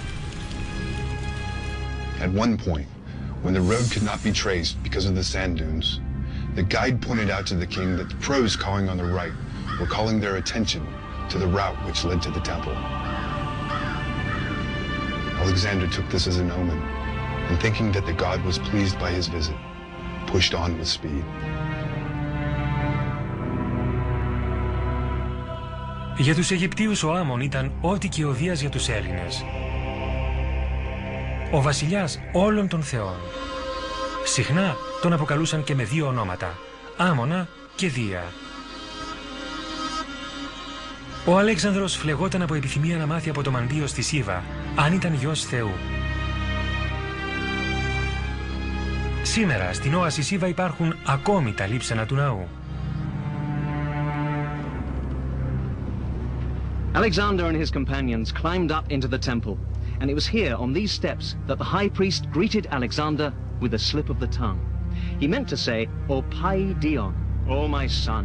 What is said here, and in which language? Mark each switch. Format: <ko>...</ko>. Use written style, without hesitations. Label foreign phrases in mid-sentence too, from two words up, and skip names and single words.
<en>At one point, when the road could not be traced because of the sand dunes, the guide pointed out to the king that the crows calling on the right were calling their attention to the route which led to the temple. Alexander took this as an omen, and thinking that the god was pleased by his visit, pushed on with speed.</en> <el>Για τους Αιγυπτίους ο Άμμον ήταν ό,τι και ο Δίας για τους Έλληνες. Ο βασιλιάς όλων των θεών. Συχνά τον αποκαλούσαν και με 2 ονόματα, Άμμονα και Δία. Ο Αλέξανδρος φλεγόταν από επιθυμία να μάθει από το μαντίο στη Σίβα, αν ήταν γιος Θεού. Σήμερα στην όαση Σίβα υπάρχουν ακόμη τα λείψανα του ναού.</el> <en>Alexander and his companions climbed up into the temple, and it was here on these steps that the high priest greeted Alexander with a slip of the tongue. He meant to say,</en> <el>"Ω Παι Διόν,</el> <en>O my son."</en>